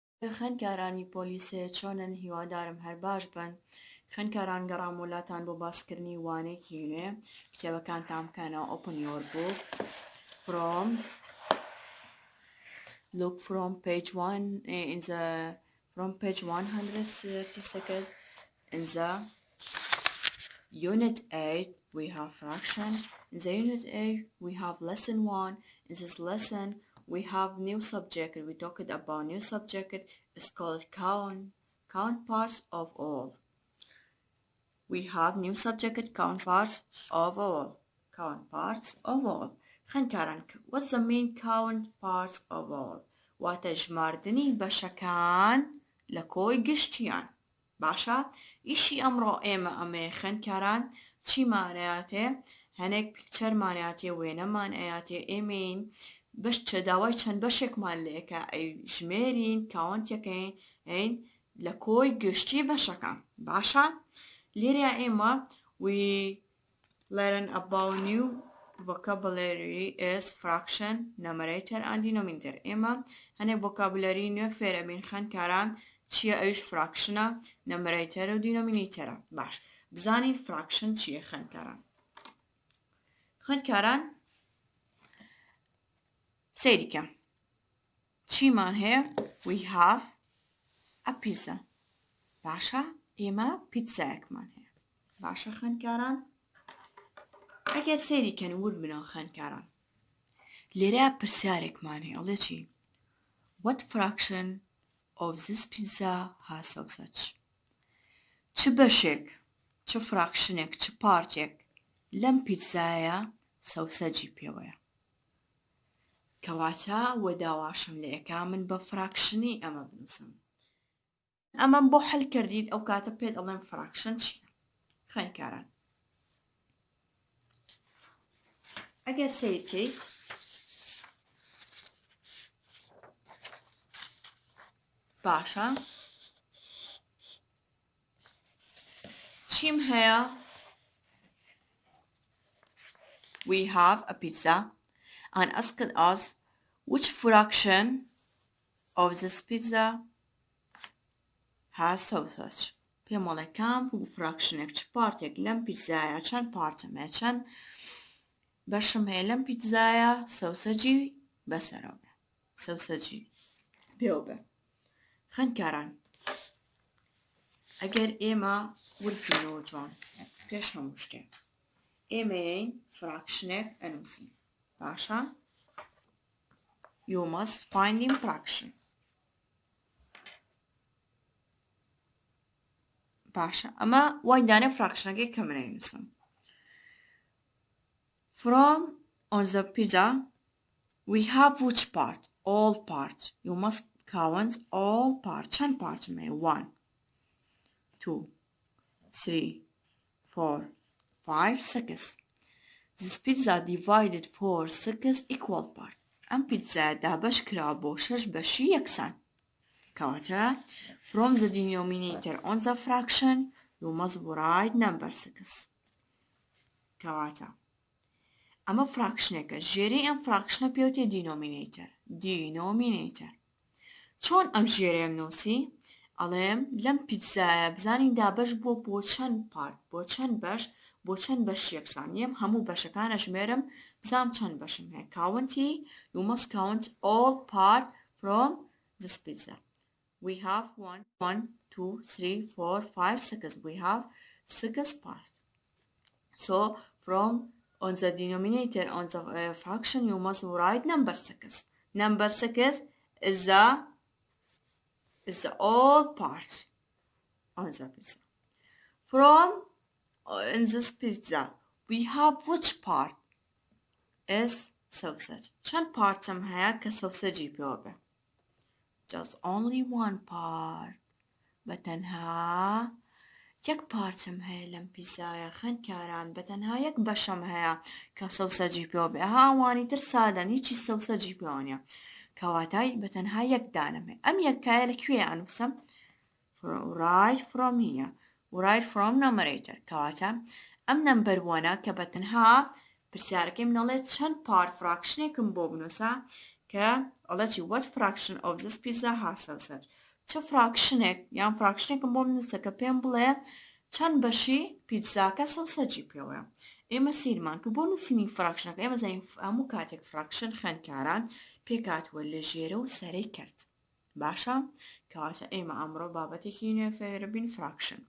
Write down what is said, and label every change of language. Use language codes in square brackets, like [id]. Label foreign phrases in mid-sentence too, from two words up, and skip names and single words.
[ckb] خوێندکارانی پۆلیسێ چۆنن هیوادارم هەر باش بن. خوێندکاران گەڕام وڵاتان بۆ باسکردنی وانەیەکی نوێ کتێبەکانتان بکەنەوە [en] open your book look from page 1 from page 136 in the unit 8 we have fraction. In the unit 8 we have lesson 1. In this lesson we have new subject. We talked about new subject. It's called count parts of all. We have new subject count parts of all. Count parts of all. خوێندکاران what's the main count parts of all؟ [ckb] واتە ژماردنی بەشەکان لە کۆی گشتیان. باشە ئیشی ئەمڕۆ ئێمە ئەمەیە خوێندکاران چیمانەیاتێ هەنێک پیکچەرمانەیاتێ وێنەمان ئەیاتێ ئێمەین بەش داوای چەند بەشێکمان لێکە ئەی ژمێرین کاونتەکەین ئەین لە کۆی گشتی بەشەکان. باشە لێرە ئێمە [en] we learn about new vocabulary is fraction, numerator and denominator. [ckb] ئێمە هەنێک vocabulary نوێ فێرەبین خوێندکاران چییە ئەویش فراکشنە numerator و denominatorە. باش بزانین fraction چییە خوێندکاران سەیریکە چیمان هەیە [en] we have a pizza. [ckb] باشە ئێمە پیتزایەکمان هەیە. باشە خوێندکاران ئەگەر سەیریکەن ور بنەوە خوێندکاران لێرە پرسیارێکمان هەیە ئەڵێ چی [en] what fraction of this pizza has sausage؟ [ckb] چ بەشێک چ فراکشنێک چ پارتێک لەم پیتزایە سەوسەجی پێوەیە؟ کەواتە وە داواشم لە ئێکا من بە فراکشنی ئەمە بنووسم. ئەمەم بۆ حەل کردین ئەو کاتە پێت ئەڵێن فراکشن چییە خوێندکاران. ئەگەر سیرکەیت باشە چیم هەیە [en] we have a pizza and asked us which fraction of this pizza has sausage. [ckb] پێم وەڵێ کام فراکشنێک چ پارتێک لەم پیتزایە چەند پارتم هەیە چەند بەشم هەیە لەم پیتزایە سەوسەجی بەسەرەوە بێ سەوسەجی پێوە بێ. خوێندکاران ئەگەر ئێمە وربینەوە جوان پێش هەموو شتێک ئێمەیەین فراکشنێک ئەنووسین. [en] باشە you must find in fraction. [ckb] باشە ئەمە وای دانێ فراکشنەکەی کە من ئەینووسم. [en] From on the pizza we have which part? All part. You must count all part. [ckb] چەند پارتم هەیە 1 2 3 4 5 6. [en] This pizza divided for 6 equal part. [ckb] ئەم پیتزا دابەش کرا بۆ 6 بەشی یەکسان. [en] کەواتە from the denominator on the fraction you must write number 6. [ckb] کەواتە ئەمە فراکشنێکە ژێرەی ئەم فراکشنە پێوتێ denominator. چۆن ئەم ژێرەیەم نووسی ئەڵێم لەم پیتزایە بزانین دابەش بۆ چەند پارت بۆ چەند بەش بۆ چەند بەش یەکسان نیەم هەموو بەشەکانە ژمێرم بزانم چەند بەشم هەیە کاونتی [en] you must count all part from this pizza. We have 1 2 3 4 5 6. We have 6 parts. So from on the denominator on the fraction you must write number 6. Number 6 is the all part on the pizza. From in this pizza we have which part is sausage. [ckb] چەند پارتم هەیە کە سەوسەجی پێوە بێ؟ [en] just only one part. [ckb] بەتەنها یەک پارتم هەیە لەم پیزایە خوێندکاران بەتەنها یەک بەشەم هەیە کە سەوسەجی پێوە بێ هاوانی تر سادەن هیچی سەوسەجی پێوە نیە کەواتای بەتەنها یەک دانم هەیە. ئەم یەکایە لەکوێ ئەنووسم [en] right from here right from numerator. [ckb] کەواتە ئەم نمبەر 1 کە بەتەنها پرسیارەکەی منەڵێت چەند پارت فراکشنێکم بۆ بنووسە کە ئەڵێ چی [en] what fraction of this pizza has sausage. [ckb] چه فراکشنێک یان فراکشنێکم بۆ بنووسە کە پێم بڵێ چەند بەشی پیتزاکە سەوسەجی پێوەیە. ئێمە سیرمان کە بۆ نووسینی فراکشنەکە ئێمە زانین هەموو کاتێک فراکشن خوێندکاران پێکاتوە لە ژێرە و سەرەی کرد. باشە کەواتە ئێمە ئەمڕۆ بابەتێکی نوێ فێر بین فراکشن.